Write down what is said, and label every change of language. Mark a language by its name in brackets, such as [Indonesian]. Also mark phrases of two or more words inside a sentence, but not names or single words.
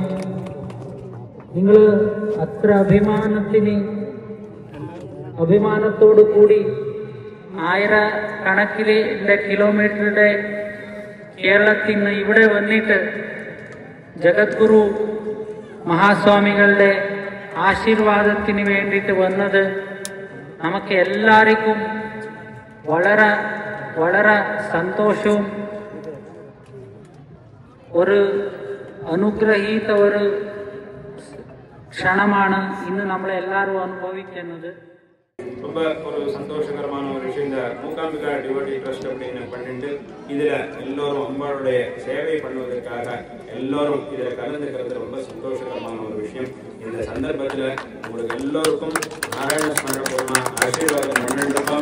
[Malayalam] നിങ്ങൾ അത്ര അഭിമാനത്തോടു കൂടി ആയിരക്കണക്കിലെ കിലോമീറ്ററുടെ കേരളത്തിൽ നിന്ന് ഇവിടെ വന്നിട്ട് ജഗദ്ഗുരു മഹാസ്വാമികളുടെ ആശീർവാദത്തിന് വേണ്ടിയിട്ട് വന്നത് നമുക്ക് എല്ലാവർക്കും വളരെ വളരെ സന്തോഷവും ഒരു അനുഗ്രഹീത ഒരു ക്ഷണമാണ് ഇന്ന് നമ്മളെല്ലാവരും അനുഭവിക്കുന്നത്. [Tamil] ரொம்ப ஒரு சந்தோஷகரமான ஒரு விஷயம். இந்த மூகாம்பிகா டிவோட்டி ட்ரஸ்ட் அப்படின்னு பண்ணிட்டு இதுல எல்லோரும் அம்பாளுடைய சேவை பண்ணுவதற்காக எல்லோரும் இதுல கலந்துக்கிறது ரொம்ப சந்தோஷகரமான ஒரு விஷயம். இந்த சந்தர்ப்பத்துல உங்களுக்கு எல்லோருக்கும் நாராயண ஸ்மரணபூர்வமா ஆசீர்வாதம் பண்ணிருக்கோம்.